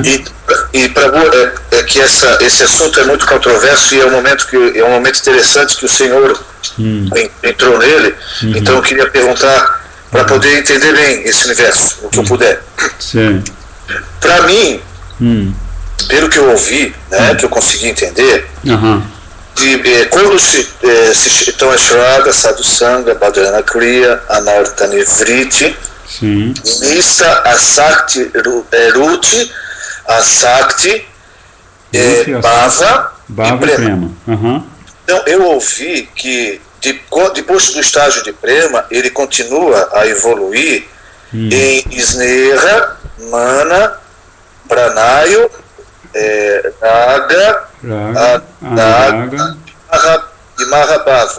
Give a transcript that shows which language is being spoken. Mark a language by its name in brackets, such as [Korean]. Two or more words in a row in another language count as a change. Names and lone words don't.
[Portuguese] E Prabhu, que esse assunto é muito controverso e é um momento interessante que o Senhor entrou nele. Então eu queria perguntar para poder entender bem esse universo, o que eu puder. Para mim, pelo que eu ouvi, né, que eu consegui entender, quando então é Shraddha, Sadhusanga, Bhadrana Kriya, Anartha Nivriti, Nista, Asakti, Ruti, Asakti, Bhava e Prema. Então eu ouvi que depois do estágio de Prema, ele continua a evoluir em Sneha, Mana, Pranayo, Raga, e Mahabhava.